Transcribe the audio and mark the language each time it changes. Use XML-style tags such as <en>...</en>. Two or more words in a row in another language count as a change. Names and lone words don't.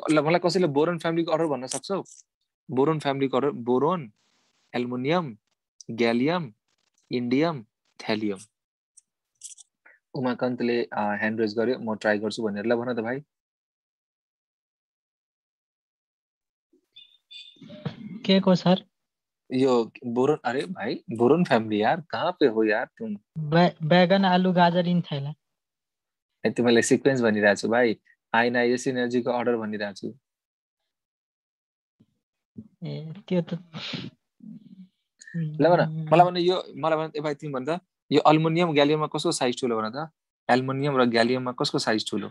<ne>ल मलाई कसैले बोरोन फ्यामिलीको अर्डर भन्न सक्छौ? बोरोन फ्यामिलीको अर्डर, बोरोन, एल्युमिनियम, ग्यालियम, इन्डियम, थ्यालियम। उमाकान्तले</ne> <en>hand raise</en> <ne>गर्यो, म ट्राई गर्छु भनेर। ल भन त भाइ। के को सर?</ne> <hi>यो बोरोन, अरे भाई</hi> <en>boron family</en> <hi>यार, कहाँ पे हो यार तुम? बैगन आलू गाजर इन थैला।</hi> <ne>तिमीलाई सिक्वेन्स भनिरहेको छु भाइ, आइना सिनर्जीको अर्डर भनिरहेको छु। ए त्यो त ल भन, मलाई भन यो, मलाई भन ए भाइ तिमी भन त, यो अल्युमिनियम ग्यालियममा कसको साइज ठुलो भन त? एल्युमिनियम र ग्यालियममा कसको साइज ठुलो?</ne>